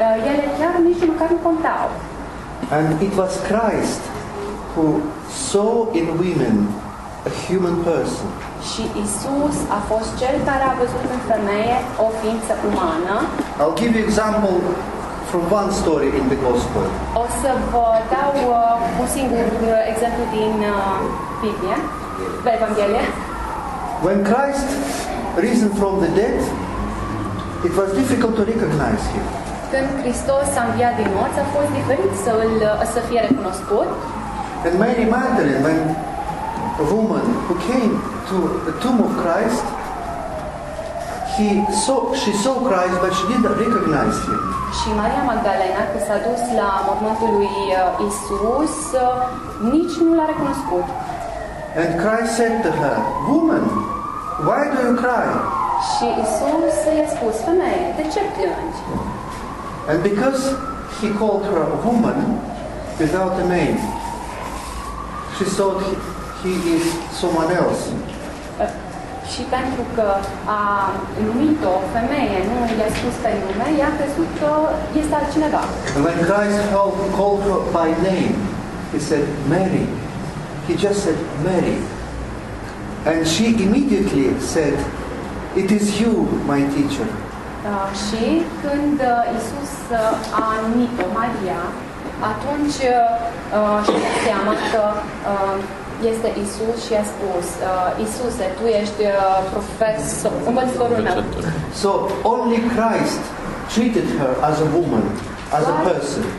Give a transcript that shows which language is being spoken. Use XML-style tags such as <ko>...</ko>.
<ro>Ele chiar nici măcar nu contau.</ro> <en>And it was Christ who saw in women a human person.</en> <ro>Și Isus a fost cel care a văzut în femeie o ființă umană.</ro> <en>I'll give you example from one story in the Gospel.</en> <ro>O să vă dau un singur exemplu din Biblie, Evanghelie.</ro> <en>When Christ risen from the dead, it was difficult to recognize him.</en> <ro>Când Hristos a înviat din morți, a fost diferit să fie recunoscut.</ro> <en>And Mary Magdalene, when a woman who came to the tomb of Christ, she saw Christ, but she didn't recognize him.</en> <ro>Și Maria Magdalena, când s-a dus la mormântul lui Isus, nici nu l-a recunoscut.</ro> <en>And Christ said to her, "Woman, why do you cry?"</en> <ro>Și Isus i-a spus, femeie, de ce plângi?</ro> <en>And because he called her a woman without a name, she thought he is someone else.</en> <ro>Și pentru că a numit-o femeie, nu i-a spus pe nume, i-a crezut că este altcineva.</ro> <en>And when Christ called her by name, he said, "Mary." He just said, "Mary." And she immediately said, "It is you, my teacher."</en> <ro>Și când Isus a numit-o Maria, atunci și-a seama că este Isus și a spus, Isuse, tu ești învățătorul meu.</ro> <en>So only Christ treated her as a woman, as a person.</en>